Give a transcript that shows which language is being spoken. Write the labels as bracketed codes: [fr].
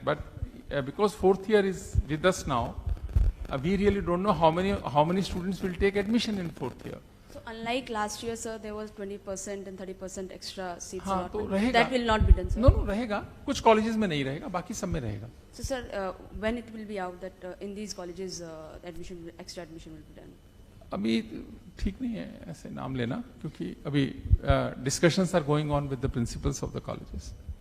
[en] But because 4th year is with us now, we really don't know how many students will take admission in 4th year. So unlike last year, sir, there was 20% and 30% extra seats. [hi] हाँ, तो रहेगा. [en] That will not be done, sir. No, [hi] रहेगा. कुछ colleges में नहीं रहेगा, बाकी सब में रहेगा. [en] So sir, when it will be out that in these colleges extra admission will be done? [hi] अभी ठीक नहीं है ऐसे नाम लेना, क्योंकि अभी [en] discussions are going on with the principals of the colleges.